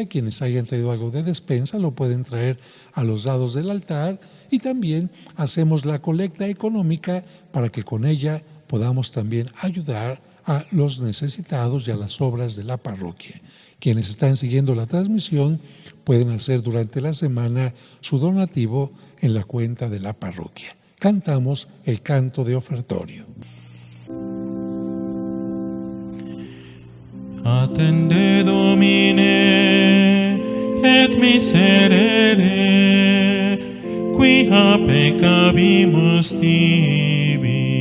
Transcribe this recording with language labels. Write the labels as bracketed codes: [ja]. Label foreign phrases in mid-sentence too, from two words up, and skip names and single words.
[es] Quienes hayan traído algo de despensa lo pueden traer a los lados del altar y también hacemos la colecta económica para que con ella podamos también ayudar a los necesitados y a las obras de la parroquia. Quienes están siguiendo la transmisión pueden hacer durante la semana su donativo en la cuenta de la parroquia. Cantamos el canto de ofertorio. [la] Attende Domine et miserere, quia peccabimus tibi.